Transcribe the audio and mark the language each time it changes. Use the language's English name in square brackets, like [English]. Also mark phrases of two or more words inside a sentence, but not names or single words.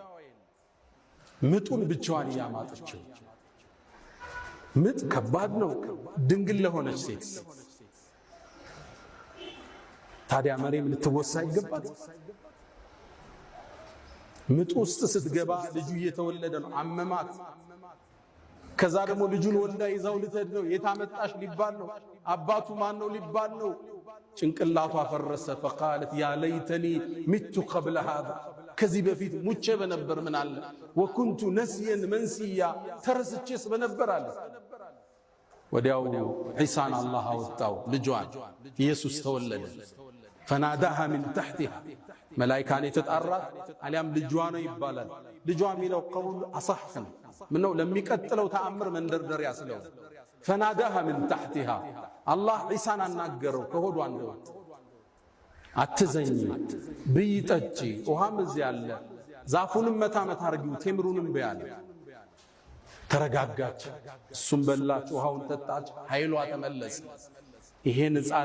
[Amharic] ምጡን ብቻዋን ያማጠችው ምጥ ከባድ ነው ድንግል ለሆነች ሴት ታዲያ መርየም ልትወሳ ይገባት ምጡ ውስጥ ስትገባ ልጁ እየተወለደ ነው አመማት ከዛ ደግሞ ልጁን ወልዳ ይዛው ልትሄድ ነው የታመጣሽ ሊባል ነው አባቱ ማን ነው ሊባል ነው ጭንቅላቷ ፈረሰ [Arabic] فقالت يا ليتني مت قبل هذا [Amharic] ከዚህ በፊት ሙቼ በነበር ምን አለ [Arabic] وكنت نسيا منسيا [Amharic] ተረስቼስ በነበር አለ ወዲያው ዒሳን አላህ አወጣው ልጇን ኢየሱስ ተወለደ [Arabic] فناداها من تحتها ملائكه [Amharic] የተጣራት አሊያም ልጇ ነው ይባላል ልጇ የሚለው ቀውል አصح ምነው ለሚቀጥለው ተአምር መንደርደሪያ ስለው [Arabic] فناداها من تحتها الله عيسى [Amharic] አናገረው ከሆዷ እንደወጣ አትዘኝ ብይጠጪ ውሃም እዚህ ያለ ዛፉንም መታ አርጊው ቴምሩንም በያለ ተረጋጋች። እሱም በላች፣ ውሃውን ጠጣች፣ ኃይሏ ተመለሰ። ይሄን ሕፃን